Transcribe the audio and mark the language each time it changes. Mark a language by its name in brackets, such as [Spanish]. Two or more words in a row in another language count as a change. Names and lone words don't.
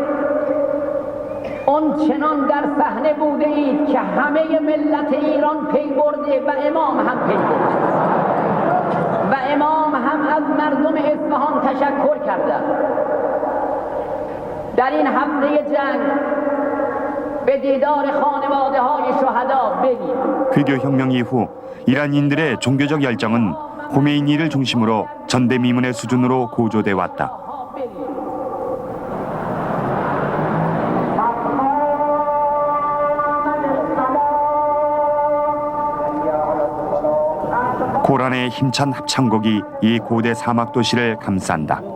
[Persian] اون چنان در صحنه بوده اید که همه ملت ایران پی برده و امام هم پی برده و امام هم از مردم اصفهان تشکر کرده. در این هفته جنگ به دیدار خانواده های شهدا برید. [Korean] 회교 혁명 이후 이란인들의 종교적 열정은 호메이니를 중심으로 전대미문의 수준으로 고조돼 왔다. 고란의 힘찬 합창곡이 이 고대 사막 도시를 감싼다.